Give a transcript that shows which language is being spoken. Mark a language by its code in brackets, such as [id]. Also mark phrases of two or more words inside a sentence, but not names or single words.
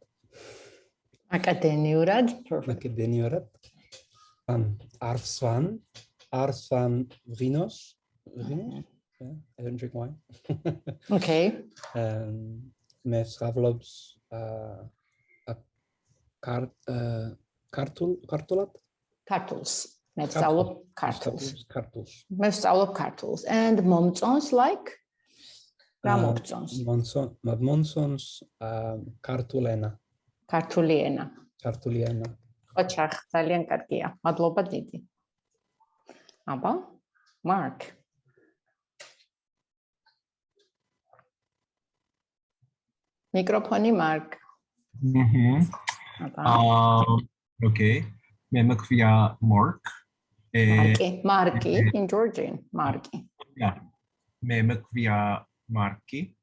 [ka] Აკადემიურად. Perfect. მაკედონიურად, არსვან ვინოს, [en] I don't drink wine. Okay. [ka] მე ვსწავლობ ქართულად. Ქართულს. მე ვსწავლობ ქართულს. ქართულს. მე ვსწავლობ ქართულს. And მომწონს like? რა მოგწონს? მომწონს ქართული ენა. ქართული ენა. ქართული ენა. ოჩახ, ძალიან კარგია. მადლობა დიდი. აბა, Mark. მიკროფონი Mark. [en] Okay. [ka] მე მქვია Mark. [en] Marki in Georgian. Marki. Yeah. [ka] მე მქვია Marki.